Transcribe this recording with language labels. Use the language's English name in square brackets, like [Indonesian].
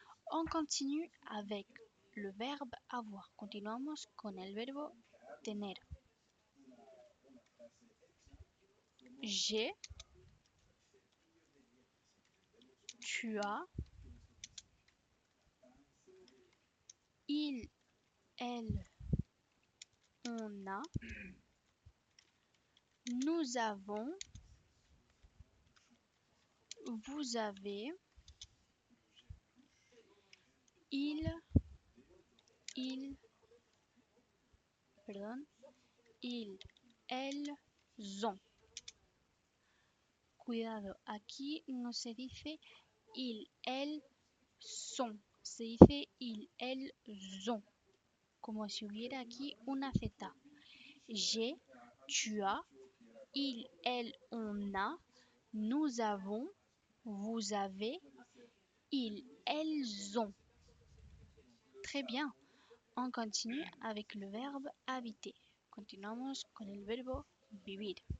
[French] On continue avec le verbe avoir. [Spanish] Continuamos con el verbo tener. [French] J'ai, tu as, il, elle, on a, nous avons, vous avez, il, perdón, ils, elles ont. [Spanish] Cuidado, aquí no se dice [French] il, elles sont, [Spanish] se dice [French] il, elles ont, [Spanish] como si hubiera aquí una Z. [French] J'ai, tu as, il, elle, on a, nous avons, vous avez, ils, elles ont. Très bien. On continue avec le verbe habiter. [Spanish] Continuamos con el verbo vivir.